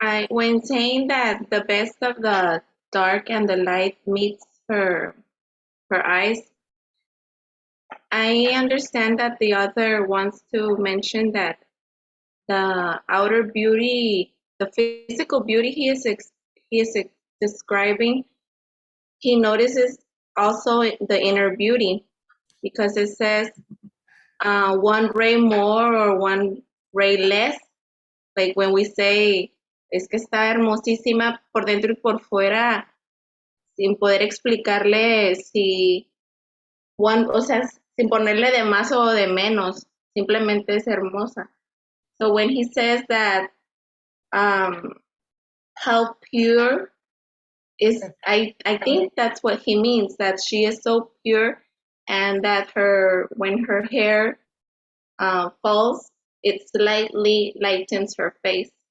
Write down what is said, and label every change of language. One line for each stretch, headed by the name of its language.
English: when saying that the best of the dark and the light meets her eyes, I understand that the author wants to mention that the outer beauty, the physical beauty he is describing, he notices also the inner beauty, because it says one ray more or one ray less.
Spanish: Like when we say, es que está hermosísima por dentro y por fuera, sin poder explicarle si o sea, sin ponerle de más o de menos, simplemente es hermosa.
English: So when he says that how pure is, I think that's what he means, that she is so pure and that when her hair falls, it slightly lightens her face.